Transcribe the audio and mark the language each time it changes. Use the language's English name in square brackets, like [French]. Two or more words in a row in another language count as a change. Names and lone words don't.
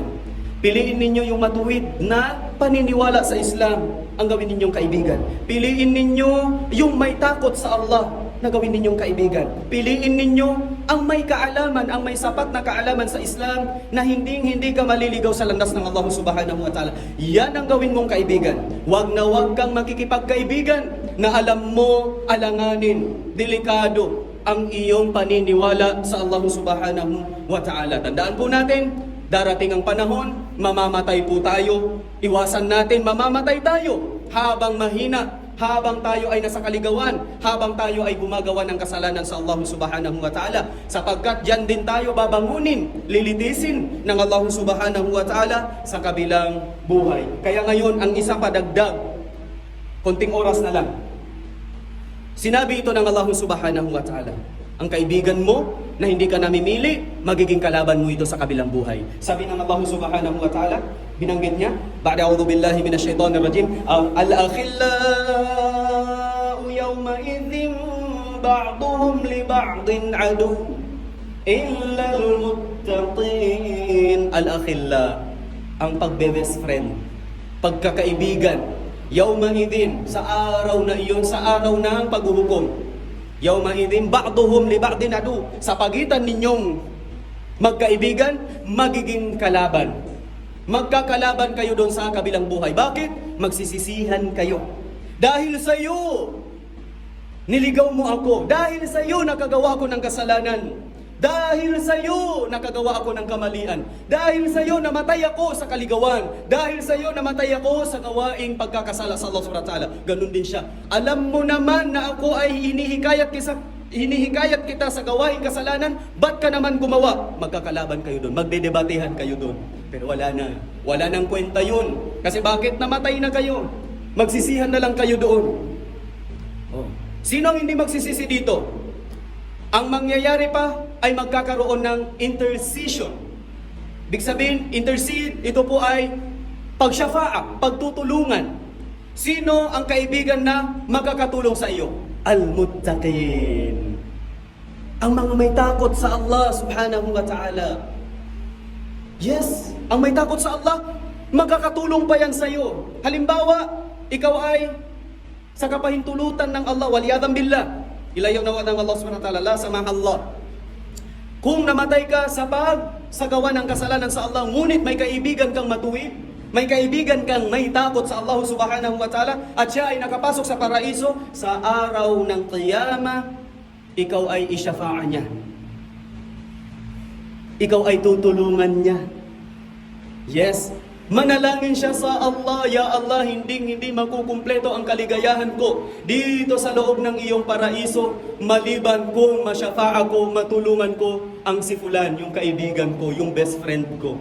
[Filipino] Piliin ninyo yung matuwid na paniniwala sa Islam ang gawin ninyong kaibigan. Piliin ninyo yung may takot sa Allah na gawin ninyong kaibigan. Piliin ninyo ang may kaalaman, ang may sapat na kaalaman sa Islam na hindi ka maliligaw sa landas ng Allah [Arabic] سبحانه وتعالى. [Filipino] Yan ang gawin mong kaibigan. Huwag na huwag kang makikipagkaibigan na alam mo alanganin, delikado ang iyong paniniwala sa Allah [Arabic] سبحانه وتعالى. [Filipino] Tandaan po natin, darating ang panahon, mamamatay po tayo. Iwasan natin, mamamatay tayo habang mahina, habang tayo ay nasa kaligawan, habang tayo ay gumagawa ng kasalanan sa Allah [Arabic] سبحانه وتعالى. [Filipino] Sapagkat dyan din tayo babangunin, lilitisin ng Allah [Arabic] سبحانه وتعالى [Filipino] sa kabilang buhay. Kaya ngayon, ang isang padagdag, konting oras na lang. Sinabi ito ng Allah [Arabic] سبحانه وتعالى, [Filipino] ang kaibigan mo na hindi ka namimili, magiging kalaban mo ito sa kabilang buhay. Sabi ng Allah [Arabic] سبحانه وتعالى, [Filipino] binanggit niya, [Arabic] بعد أعوذ بالله من الشيطان الرجيم, الأخلاء يومئذ بعضهم لبعض عدو إلا المتقين. [Filipino] Al-akhilla, ang pagbe-best friend, pagkakaibigan, [Arabic] يومئذ, [Filipino] sa araw na iyon, sa araw ng paghuhukom. [Arabic] يومئذ بعضهم لبعض عدو, [Filipino] sa pagitan ninyong magkaibigan, magiging kalaban. Magkakalaban kayo doon sa kabilang buhay. Bakit? Magsisisihan kayo. Dahil sa iyo, niligaw mo ako. Dahil sa iyo, nakagawa ko ng kasalanan. Dahil sa iyo, nakagawa ako ng kamalian. Dahil sa iyo, namatay ako sa kaligawan. Dahil sa iyo, namatay ako sa gawaing pagkakasala sa Allah [Arabic] سبحانه وتعالى. [Filipino] Ganun din siya. Alam mo naman na ako ay hinihikayat kita sa gawaing kasalanan. Ba't ka naman gumawa? Magkakalaban kayo doon. Magdedebatehan kayo doon. Pero wala na. Wala nang kwenta yun. Kasi bakit namatay na kayo? Magsisihan na lang kayo doon. Oh. Sino ang hindi magsisisi dito? Ang mangyayari pa ay magkakaroon ng intercession. Ibig sabihin, intercede, ito po ay pagsyafa'a, pagtutulungan. Sino ang kaibigan na magkakatulong sa iyo? Al-muttaqin. Ang mga may takot sa Allah [Arabic] سبحانه وتعالى. [Filipino] Yes, ang may takot sa Allah, magkakatulong pa yan sa iyo. Halimbawa, ikaw ay sa kapahintulutan ng Allah, [Arabic] والعياذ بالله. [Filipino] Ilayaw na ng Allah [Arabic] سبحانه وتعالى, لا سمح الله. [Filipino] Kung namatay ka sa gawa ng kasalanan sa Allah, ngunit may kaibigan kang matuwid, may kaibigan kang may takot sa Allah [Arabic] سبحانه وتعالى, [Filipino] at siya ay nakapasok sa paraiso, sa araw ng qiyamah, ikaw ay isyafa'a niya. Ikaw ay tutulungan niya. Yes, manalangin siya sa Allah, [Arabic] يا الله, [Filipino] hindi makukumpleto ang kaligayahan ko dito sa loob ng iyong paraiso, maliban kung masyafa'a ko, matulungan ko ang si fulan, yung kaibigan ko, yung [English] best friend [Filipino] ko.